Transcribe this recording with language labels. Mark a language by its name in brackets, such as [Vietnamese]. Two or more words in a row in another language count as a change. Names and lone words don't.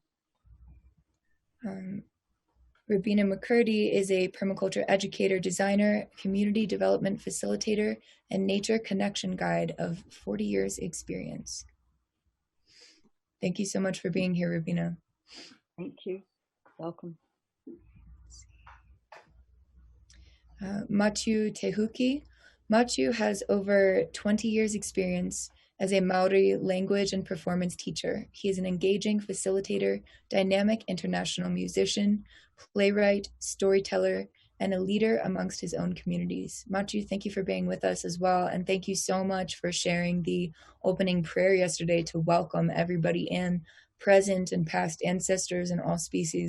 [English] Robina Mccurdy is a permaculture educator, designer, community development facilitator, and nature connection guide of 40 years experience. Thank you so much for being here, Robina. Thank you. Welcome. Matiu Huki. Matiu has over 20 years experience as a Maori language and performance teacher. He is an engaging facilitator, dynamic international musician, playwright, storyteller, and a leader amongst his own communities. Matiu, thank you for being with us as well, and thank you so much for sharing the opening prayer yesterday to welcome everybody in, present and past ancestors and all species.